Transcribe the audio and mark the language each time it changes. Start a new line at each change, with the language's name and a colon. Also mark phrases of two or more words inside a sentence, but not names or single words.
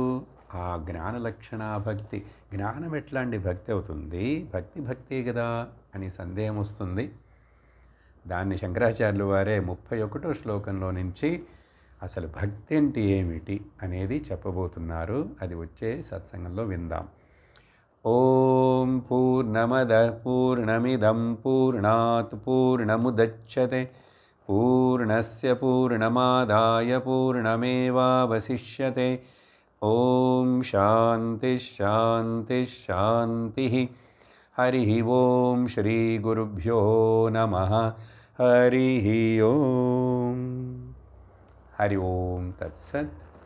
Telugu: ఆ జ్ఞానలక్షణా భక్తి, జ్ఞానం ఎట్లాంటి భక్తి అవుతుంది? భక్తే కదా అని సందేహం వస్తుంది. దాన్ని శంకరాచార్యులు వారే 31వ శ్లోకంలో నుంచి అసలు భక్తి అంటే ఏమిటి అనేది చెప్పబోతున్నారు. అది వచ్చే సత్సంగంలో విందాం.
Sanskrit: ఓం పూర్ణమద పూర్ణమిదం పూర్ణాత్ పూర్ణముదచ్యతే పూర్ణస్య పూర్ణమాదాయ పూర్ణమేవావశిష్యతే. ఓం శాంతి శాంతి శాంతి. హరి ఓం శ్రీ గురుభ్యో నమః. హరి ఓం. హరి ఓం తత్సత్.